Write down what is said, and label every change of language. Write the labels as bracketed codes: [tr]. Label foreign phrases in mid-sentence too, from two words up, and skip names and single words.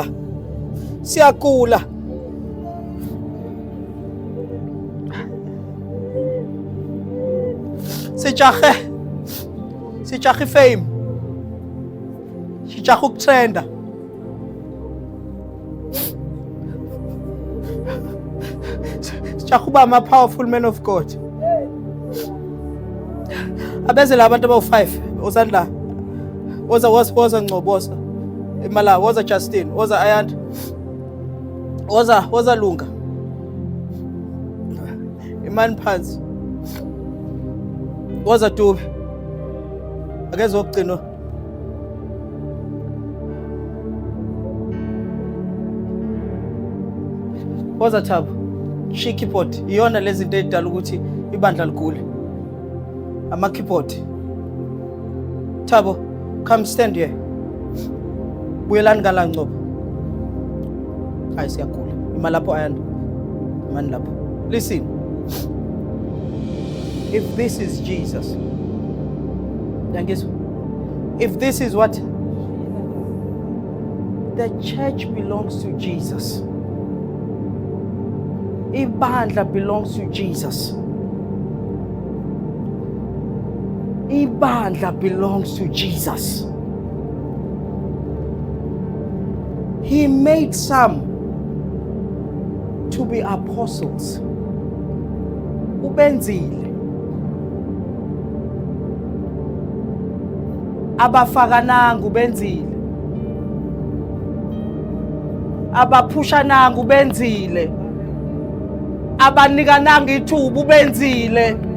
[zu] Siyagula. Sijahe fame. Sijahe ukutrenda. Sijahe uba ama- [en] powerful men of God. [zu] Abeze la abantu abawu-5 osandla. Woza Ngcobosa. Imala woza Justin, woza Ayanda. Woza Lunga. Imani phansi. Woza Dube. Akeze wokugcina. Woza Thabo. Keyboard iyona lezi zinto edala ukuthi ibandla ligule. Ama keyboard. Thabo, [en] come stand here. [zu] Buyelani ngala Ngcobo. Hayi siyagula. Ima lapho Ayanda. Imani lapho. [en] Listen. If this is Jesus. If this is what the church belongs to Jesus. Ibandla belongs to Jesus. Ibandla belongs to Jesus. He made some to be apostles. [zu] Ubenzile. Abafakananga ubenzile. Abapushananga ubenzile. Abanikananga ithuba ubenzile.